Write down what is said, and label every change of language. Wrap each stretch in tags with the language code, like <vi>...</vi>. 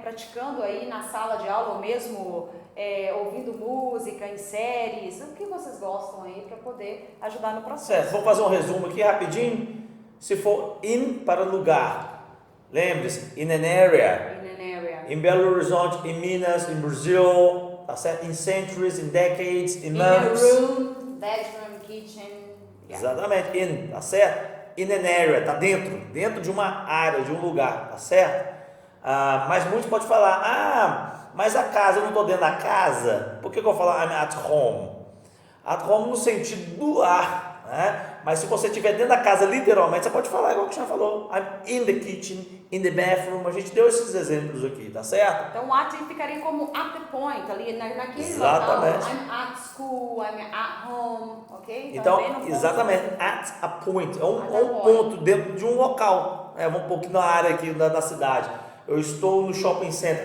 <pt>Praticando aí na sala de aula ou mesmo ouvindo música, em séries, o que vocês gostam aí para poder ajudar no processo. Certo, vamos fazer um resumo aqui rapidinho. Se for in para lugar, lembre-se,</pt> <en>in an area.</en> <pt>Em Belo Horizonte, em Minas, em Brasil, tá certo?</pt> <en>In centuries, in decades, in months. In a room, bedroom, kitchen.</en> <pt>Exatamente, in, tá certo?</pt> <en>In an area,</en> <pt>tá dentro de uma área, de um lugar, tá certo? Mas muitos podem falar, mas a casa, eu não estou dentro da casa. Por que eu vou falar</pt> <en>I'm at home? At home</en> <pt>no sentido do lar, né? Mas se você estiver dentro da casa, literalmente, você pode falar igual que já falou.</pt> <en>I'm in the kitchen, in the bathroom.</en> <pt>A gente deu esses exemplos aqui, tá certo? Então, o at ficaria como</pt> <en>at the point,</en> <pt>ali naquele exatamente. local.</pt> <en>I'm at school, I'm at home, ok?</en> <pt>Então, exatamente,</pt> <en>at a point.</en> <pt>É um ponto dentro de um local. Vamos um pouquinho na área aqui da cidade. Eu estou no shopping center.</pt>